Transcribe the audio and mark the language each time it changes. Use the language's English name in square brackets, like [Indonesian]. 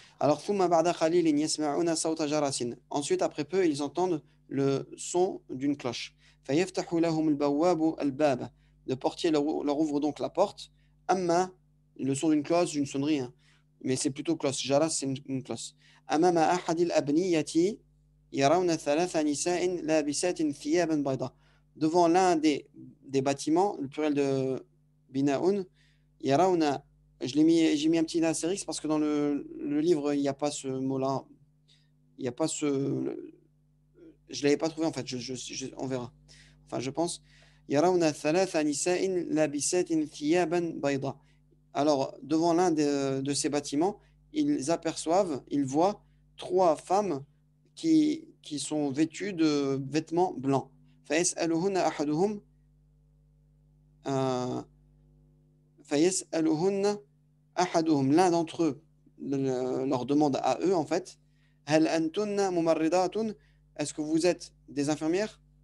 [French] Alors, [Arabic] ثم بعد قليل يسمعون صوت جرس. [French] Ensuite, après peu, ils entendent le son d'une cloche. [Arabic] فيفتح لهم البواب الباب. [French] Le portier leur ouvre donc la porte. [Arabic] أما, [French] le son d'une cloche, d'une sonnerie, hein. Mais c'est plutôt cloche. جرس, c'est une cloche. [Arabic] أمام أحد الأبنية يرون ثلاث نساء لابسات ثيابا بيضاء. [French] Devant l'un des bâtiments, le pluriel de binaun, [Arabic] يرون. [French] J'ai mis un petit astérix parce que dans le livre, il n'y a pas ce mot-là. Il n'y a pas ce. Je ne l'avais pas trouvé en fait. On verra. Enfin, je pense. [Arabic] يرون ثلاث نساء لابسات ثيابا بيضاء. [French] Alors, devant l'un de ces bâtiments, ils voient trois femmes qui sont vêtues de vêtements blancs. [Arabic] فيسألهن أحدهم فيسألهن أحدهم, [French] l'un d'entre eux leur demande à eux en fait, [Arabic] هل أنتن ممرضات, [French] est-ce que vous êtes des infirmières?